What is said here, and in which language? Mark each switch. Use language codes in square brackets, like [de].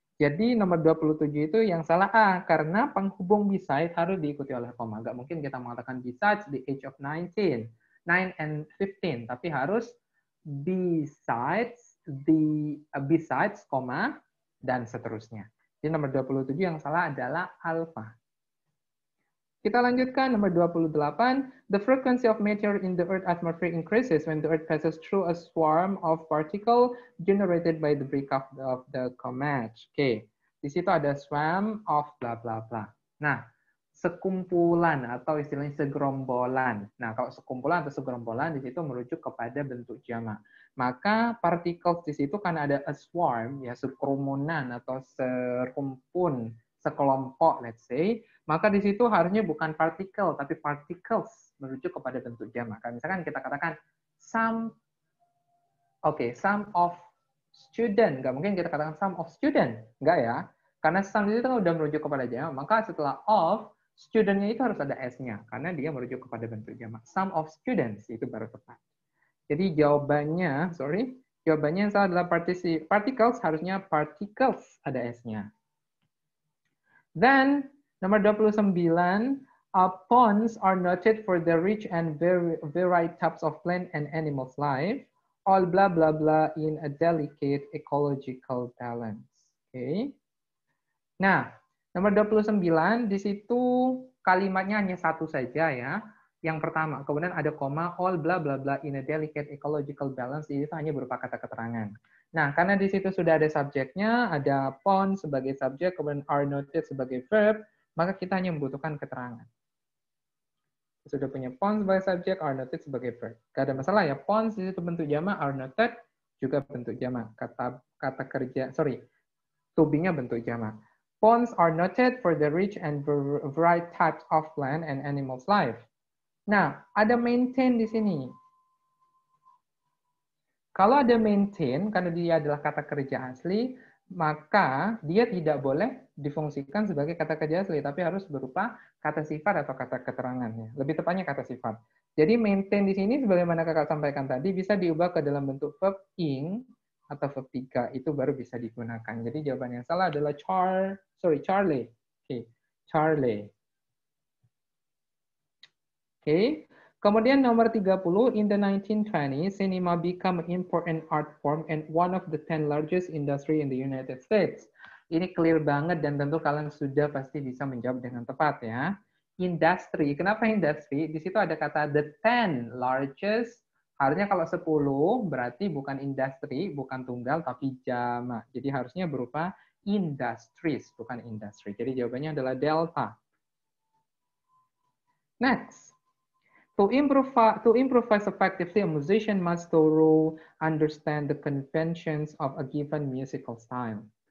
[id] Jadi nomor 27 itu yang salah A, karena penghubung beside harus diikuti oleh koma. Nggak mungkin kita mengatakan [en] besides the age of 9 and 15, [id] tapi harus besides besides, koma, dan seterusnya. Jadi nomor 27 yang salah adalah alpha. Kita lanjutkan nomor 28. [en] The frequency of meteor in the Earth atmosphere increases when the Earth passes through a swarm of particle generated by the breakup of the comet. [id] Oke, di situ ada swarm of bla bla bla. Nah, sekumpulan atau istilahnya segerombolan. Nah, kalau sekumpulan atau segerombolan di situ merujuk kepada bentuk jamak. Maka particles di situ kan ada a swarm, ya, sekerumunan atau serumpun, sekelompok, [en] let's say. [id] Maka di situ harusnya bukan particle, tapi particles, merujuk kepada bentuk jamak. Misalkan kita katakan some of student. Nggak mungkin kita katakan some of student. Nggak ya. Karena some itu kan udah merujuk kepada jamak. Maka setelah of, student-nya itu harus ada S-nya. Karena dia merujuk kepada bentuk jamak. Some of students, itu baru tepat. Jadi jawabannya yang salah adalah particles, harusnya particles ada S-nya. [en] Then, [id] nomor 29, [en] ponds are noted for the rich and varied types of plant and animals life, all blah blah blah in a delicate ecological balance. [id] Oke. Nah, nomor 29 di situ kalimatnya hanya satu saja ya. Yang pertama, kemudian ada koma, all blah blah blah in a delicate ecological balance, itu hanya berupa kata keterangan. Nah, karena di situ sudah ada subjeknya, ada pond sebagai subjek, kemudian are noted sebagai verb, maka kita hanya membutuhkan keterangan. Sudah punya pond sebagai subjek, are noted sebagai verb. Gak ada masalah ya, pond di situ bentuk jamak, are noted juga bentuk jamak. Kata kerja, to be-nya bentuk jamak. [en] Ponds are noted for the rich and varied types of plant and animals life. [id] Nah, ada maintain di sini. Kalau ada maintain, karena dia adalah kata kerja asli, maka dia tidak boleh difungsikan sebagai kata kerja asli, tapi harus berupa kata sifat atau kata keterangannya. Lebih tepatnya kata sifat. Jadi maintain di sini, sebagaimana kakak sampaikan tadi, bisa diubah ke dalam bentuk verb ing atau verb 3, itu baru bisa digunakan. Jadi jawaban yang salah adalah Charlie. Oke, Charlie. Oke. Kemudian nomor 30, [en] in the 1920s, cinema became an important art form and one of the 10 largest industry in the United States. [id] Ini clear banget dan tentu kalian sudah pasti bisa menjawab dengan tepat ya. Industry, kenapa industry? Di situ ada kata the 10 largest, harusnya kalau 10 berarti bukan industry, bukan tunggal, tapi jamak. Jadi harusnya berupa industries, bukan industry. Jadi jawabannya adalah delta. [en] Next. To improvise effectively, a musician must thoroughly understand the conventions of a given musical style.